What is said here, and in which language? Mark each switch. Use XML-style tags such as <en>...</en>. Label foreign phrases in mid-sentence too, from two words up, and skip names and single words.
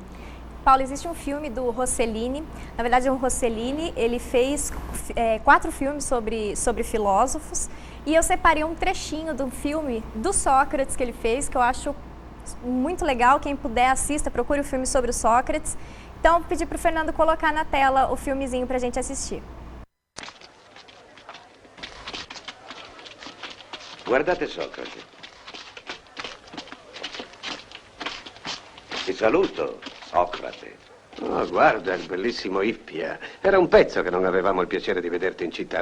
<pt>Paulo, existe um filme do Rossellini, na verdade o Rossellini, ele fez 4 filmes sobre filósofos, e eu separei um trechinho do filme do Sócrates que ele fez, que eu acho muito legal. Quem puder assista, procure o filme sobre o Sócrates. Então eu pedi para o Fernando colocar na tela o filmezinho para a gente assistir.</pt> <it>Guardate Socrate. Ti saluto, Socrate. Oh, guarda il bellissimo Ippia. Era un pezzo che non avevamo il piacere di vederti in città.</it>